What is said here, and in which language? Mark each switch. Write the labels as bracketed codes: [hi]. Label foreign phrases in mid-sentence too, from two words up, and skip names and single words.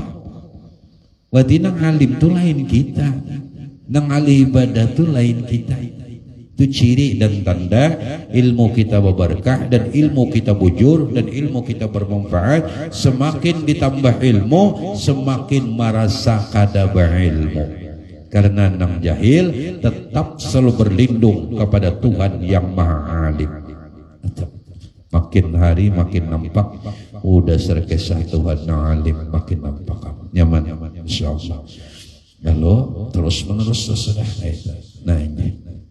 [bjn] Berarti nang alim tuh lain kita, nang ahli ibadah tuh lain kita. [id] Itu ciri dan tanda ilmu kita berberkah dan ilmu kita bujur dan ilmu kita bermanfaat. Semakin ditambah ilmu, semakin merasa kada berilmu. Karena nang jahil tetap selalu berlindung kepada Tuhan yang maha alim. Makin hari makin nampak udah serkesah Tuhan yang alim, makin nampak nyaman insyaallah. Lalu terus menerus sudah. Nah ini.